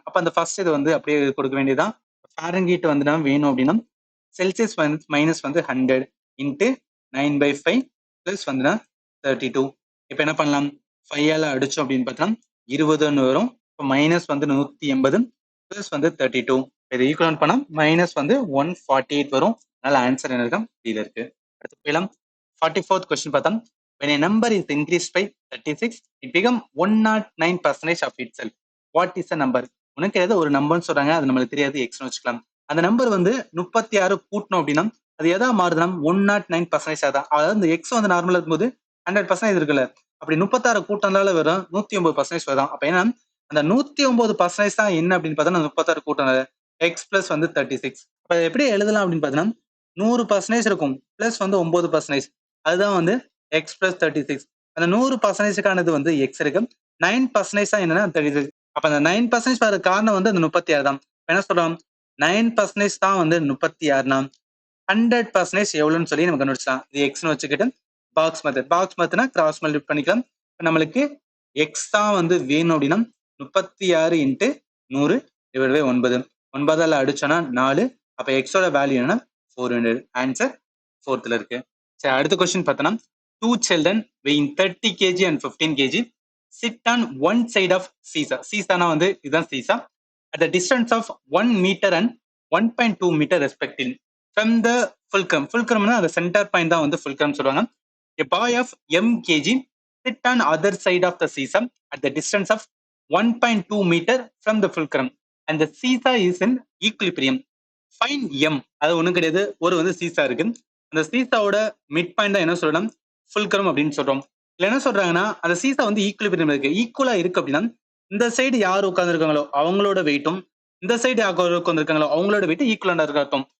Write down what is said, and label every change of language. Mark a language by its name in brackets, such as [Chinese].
[Tamil] அப்ப அந்த ஃபர்ஸ்ட் இது வந்து அப்படியே கொடுக்க வேண்டியதுதான். ஃபாரன்ஹீட் வந்து நம்ம வேணும் அப்படின்னா செல்சியஸ் மைனஸ் வந்து 100 இன்ட்டு 9/5 பிளஸ் வந்து 32. இப்ப என்ன பண்ணலாம் 5ஆல அடிச்சோம் அப்படின்னு பார்த்தோம்னா 20ன்னு வரும். இப்போ மைனஸ் வந்து 180 பிளஸ் வந்து 32. இதை ஈக்குவல் பண்ணா மைனஸ் வந்து 148 வரும். அதனால ஆன்சர் என்ன இருக்கும் இதுல இருக்கு. அடுத்து போயிடலாம். [English] 44th [Tamil] கொஸ்டின் பார்த்தா [English] when a number is increased by 36 it become 109% of itself. What is the number? [Tamil] உனக்கு ஏதாவது ஒரு நம்பர்னு சொல்றாங்க, அது நம்மளுக்கு தெரியாது, எக்ஸ்னு வச்சுக்கலாம். அந்த நம்பர் வந்து 36 கூட்டணும் அப்படின்னா அது எதா மாறுதுன்னா 109% தான். அதாவது இந்த எக்ஸ் வந்து நார்மலா இருக்கும்போது 100% இருக்குல்ல, அப்படி 36 கூட்டம்னால வரும் 109% வரும். அப்ப ஏன்னா அந்த 109% தான் என்ன அப்படின்னு பார்த்தா 36 கூட்டம் எக்ஸ் பிளஸ் வந்து 36. அப்ப எப்படி எழுதலாம் அப்படின்னு பார்த்தீங்கன்னா 100% இருக்கும் பிளஸ் வந்து 9%. அதுதான் வந்து எக்ஸ் பிளஸ் 36. அந்த 100%க்கானது வந்து எக்ஸ் இருக்கு, 9% தான் என்னன்னா 36. அப்ப அந்த 9% வர காரணம் வந்து அந்த 36 தான். என்ன சொல்றோம் 9% தான் வந்து 36னா 100% எவ்வளவுன்னு சொல்லி நம்ம கண்டுபிடிச்சலாம். இது எக்ஸ்னு வச்சுக்கிட்டு பாக்ஸ் மெத்தட்னா கிராஸ் மல்டிப்ளை பண்ணிக்கலாம். நம்மளுக்கு எக்ஸ் தான் வந்து வேணும் அப்படின்னா 36 இன்ட்டு 100 டிவைட் பை 9. 9ஆல அடிச்சோன்னா 4. அப்ப எக்ஸோட வேல்யூ என்னன்னா 400. ஆன்சர் 4th இருக்கு. சரி, அடுத்த கொஸ்டின் பார்த்தோம்னா [English] 2 children weighing 30 kg and 15 kg sit on one side of seesaw. Seesawனா [Tamil] வந்து இதுதான் [English] seesaw. At the distance of 1 meter and 1.2 meter respectively from the fulcrum. [Tamil] Fulcrumனா அந்த சென்டர் பாயிண்ட் தான் வந்து fulcrum சொல்லுவாங்க. [English] A boy of m kg sit on other side of the seesaw at the distance of 1.2 meter from the fulcrum and the seesaw is in equilibrium. Find m. [Tamil] அது ஒண்ணும் கிடையாது, ஒரு வந்து seesaw இருக்கு. அந்த சீசாவோட மிட் பாயிண்ட் தான் என்ன சொல்லணும் ஃபுல்கரம் அப்படின்னு சொல்றோம். இல்ல என்ன சொல்றாங்கன்னா அந்த சீசா வந்து ஈக்குவலிபிரியம் இருக்கு, ஈக்குவலா இருக்கு அப்படின்னா இந்த சைடு யார் உட்காந்துருக்காங்களோ அவங்களோட வெயிட்டும் இந்த சைடு யார் உட்காந்துருக்காங்களோ அவங்களோட வெயிட் ஈக்குவலண்டா இருக்க அர்த்தம்.